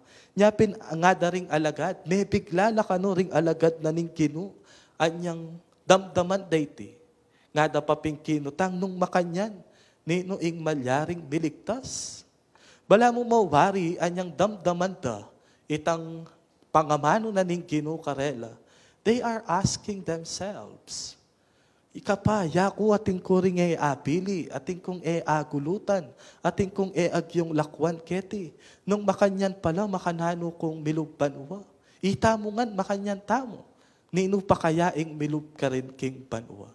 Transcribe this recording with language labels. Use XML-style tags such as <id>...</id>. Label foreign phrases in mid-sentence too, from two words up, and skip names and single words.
<pam>Nyapin nga da ring alagad, may bigla la kano ring alagad na ning kinu, anyang damdaman dayti, nga da paping kinutang nung makanyan, nino ing malyaring miligtas. Bala mo mawari, anyang damdaman da, itang pangamano na ning kinu karela,</pam> <en>they are asking themselves,</en> <pam>ikapa, yaku ating kuring apili, ating kong agulutan, ating kong agyong lakwan keti. Nung makanyan pala, makanano kong milugbanwa. Itamungan, makanyan tamo. Nino pa kayaing milug ka rin king banwa.</pam>